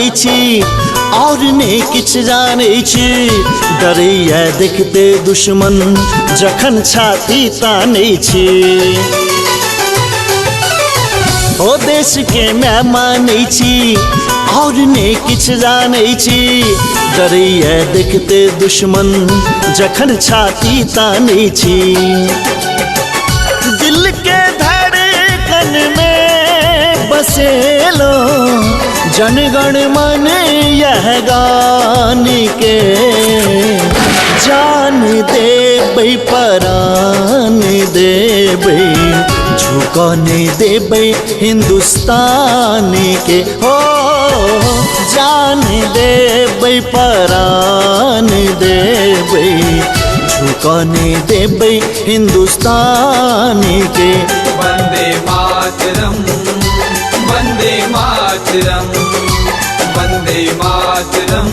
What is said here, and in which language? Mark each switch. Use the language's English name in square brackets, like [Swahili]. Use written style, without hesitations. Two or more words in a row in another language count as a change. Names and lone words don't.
[Maithili] छी और ने किछ जानै छी, डरैया देखते दुश्मन जखन छाती तानै छी। ओ देश के मैं मानै छी और ने किछ जानै छी, डरैया देखते दुश्मन जखन छाती तानै छी। दिल के धड़कन में बसेलो जनगण मन यह गान के। जान देबै परान देबै झुकने देबै हिंदुस्तान के। हो जान देबै परान देबै झुकने देबै हिंदुस्तान के। [Sanskrit] वंदे मातरम वंदे मातरम वंदे मातरम